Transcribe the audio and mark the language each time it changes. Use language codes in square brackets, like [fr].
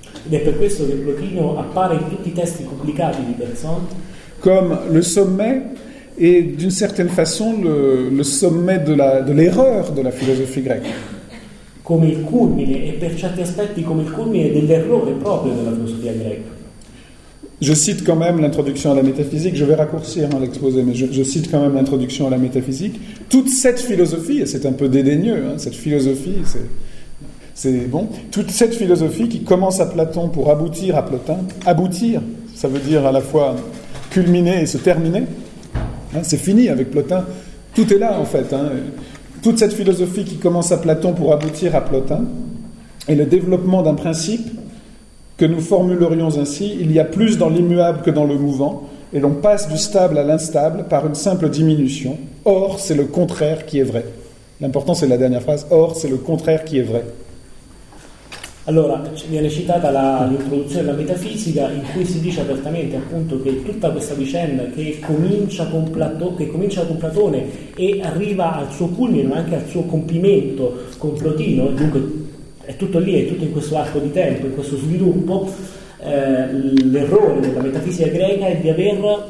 [it] Ed è per questo che Plotino appare in tutti i testi pubblicati di Bergson [fr] comme le sommet et d'une certaine façon le sommet de l'erreur de la philosophie grecque. [it] Come il culmine e per certi aspetti come il culmine dell'errore proprio della filosofia greca. [fr] Je cite quand même l'introduction à la métaphysique, je vais raccourcir hein, l'exposé, mais je cite quand même l'introduction à la métaphysique. Toute cette philosophie, et c'est un peu dédaigneux, hein, cette philosophie, c'est bon, toute cette philosophie qui commence à Platon pour aboutir à Plotin, aboutir, ça veut dire à la fois culminer et se terminer, hein, c'est fini avec Plotin, tout est là en fait, hein. Toute cette philosophie qui commence à Platon pour aboutir à Plotin est le développement d'un principe que nous formulerions ainsi, il y a plus dans l'immuable que dans le mouvant, et l'on passe du stable à l'instable par une simple diminution, or c'est le contraire qui est vrai. L'important c'est la dernière phrase, or c'est le contraire qui est vrai. [it] Allora, viene citata l'introduzione della metafisica in cui si dice apertamente appunto che tutta questa vicenda che comincia con Platone e arriva al suo culmine, ma anche al suo compimento con Plotino, dunque è tutto lì, è tutto in questo arco di tempo, in questo sviluppo, l'errore della metafisica greca è di aver...